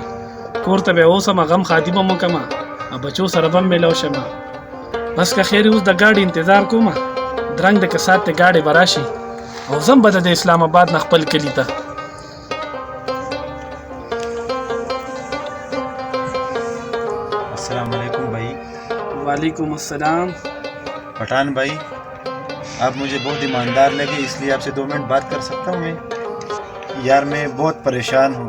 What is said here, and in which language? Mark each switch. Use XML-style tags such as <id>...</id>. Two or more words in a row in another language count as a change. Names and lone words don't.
<ps>کور ته به اوسم، غم خادي به م وکړم او بچو سره به م میلاو شم. بس که خیر اوس د ګاډي انتظار کوم. درنګ د که ساعت ته ګاډی به راشي او ځم به د اسلام آباد نه خپل کلي ته.</ps> <ar>السلام عليكم</ar> <hi>भाई।</hi> <ar>وعليكم السلام.</ar> <hi>पठान भाई, आप मुझे बहुत ईमानदार लगे, इसलिए आपसे 2 मिनट बात कर सकता हूँ मैं? यार मैं बहुत परेशान हूँ।</hi>